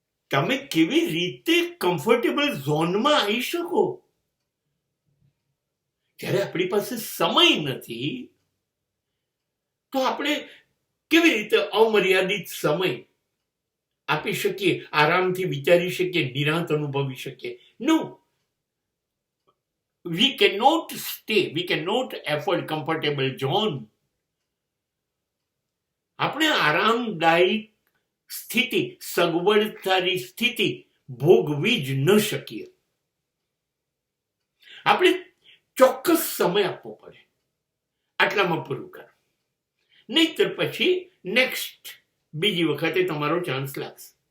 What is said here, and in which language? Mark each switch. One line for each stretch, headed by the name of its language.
Gujarati: તમે કેવી રીતે કમ્ફર્ટેબલ ઝોનમાં આવી શકો? જ્યારે આપણી પાસે સમય નથી તો આપણે કેવી રીતે અમર્યાદિત સમય આપી શકીએ, આરામથી વિચારી શકીએ, નિરાંત અનુભવી શકીએ?
English: No, we cannot stay, we cannot afford comfortable zone.
Gujarati: આપણે આરામદાયી સ્થિતિ, સગવડતાની સ્થિતિ ભોગવી જ ન શકીએ. આપણે ચોક્કસ સમય આપવો પડે. આટલામાં પૂરું કરો, નહીતર પછી નેક્સ્ટ બીજી વખતે તમારો ચાન્સ લાગશે.